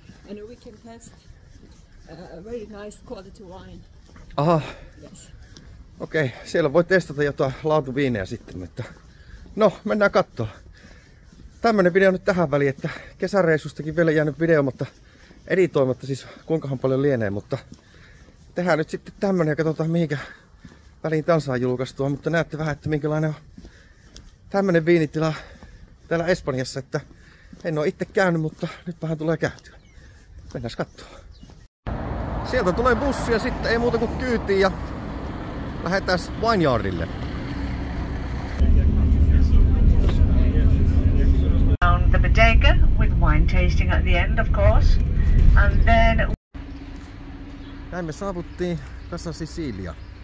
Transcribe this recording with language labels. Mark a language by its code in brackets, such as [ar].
[en] And we can test very nice quality wine. Aha. Yes. [fi] Okei, siellä voi testata jotain laatuviinejä sitten, mutta no, mennään kattoo. Tämmönen video nyt tähän väliin, että kesäreissustakin vielä jäänyt video, mutta editoimatta siis kuinkahan paljon lienee, mutta tehdään nyt sitten tämmönen ja katsotaan mihinkä väliin tän saa julkaistua, mutta näette vähän, että minkälainen on tämmönen viinitila täällä Espanjassa, että en ole itse käynyt, mutta nyt vähän tulee käytyä. Mennään kattoo. Sieltä tulee bussi ja sitten ei muuta kuin kyytiin ja lähdetään Vineyardille. [en] Down the bodega with wine tasting at the end, of course, and then. [fi] Näin me saavuttiin Casa Sicilia.